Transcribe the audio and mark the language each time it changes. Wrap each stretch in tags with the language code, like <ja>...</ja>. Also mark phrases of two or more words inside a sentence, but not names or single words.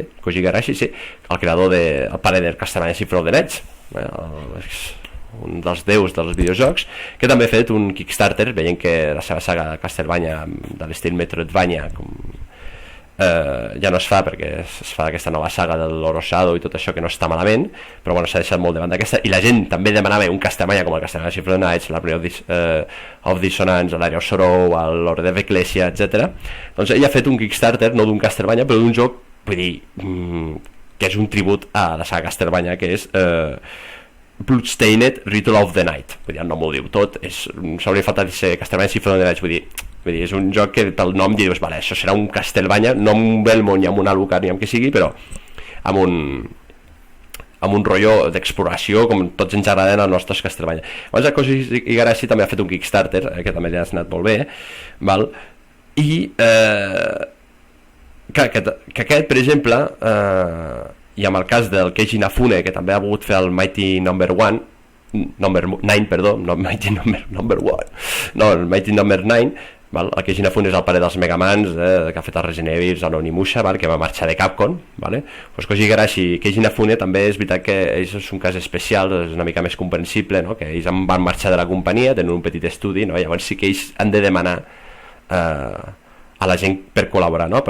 <ca>Koji Igarashi, sí, el creador el pare del Castlevania Symphony of the Night, un dels déus dels videojocs, que també ha fet un Kickstarter, veient que la seva saga Castlevania de l'estil Metroidvania ja no es fa, perquè es fa aquesta nova saga de l'Orosado i tot això, que no està malament, però bueno, s'ha deixat molt davant d'aquesta, i la gent també demanava un Castlevania com el Castlevania Symphony of the Night, l'Harmony of Dissonance, l'Area of Sorrow, l'Order of Ecclesia, etc. Doncs ell ha fet un Kickstarter, no d'un Castlevania, però d'un joc, vull dir, que és un tribut a la saga Castlevania, que és Bloodstained Ritual of the Night. Vull dir, el nom ho diu tot, s'hauria faltat ser Castlevania Symphony of the Night, vull dir, és un joc que pel nom dius, vale, això serà un Castlevania, no amb un Belmont ni amb un Alucard ni amb què sigui, però amb un rotllo d'exploració com tots ens agraden als nostres Castlevania. Llavors el Koji Igarashi també ha fet un Kickstarter, que també li ha anat molt bé, val? I que aquest, per exemple, i amb el cas del Keiji Inafune, que també ha volgut fer el Mighty Number 9, perdó, no Mighty Number 1, no, el Mighty Number 9, val? El Keiji Inafune és el pare dels Megamans, que ha fet el Resident Evil, el Onimusha, val? Que va marxar de Capcom, vale? Pues Koji Igarashi i Keiji Inafune també és veritat que ells és un cas especial, és una mica més comprensible, no? Que ells van marxar de la companyia, tenen un petit estudi, no? Llavors sí que ells han de demanar a la gent per col·laborar, no?</ca>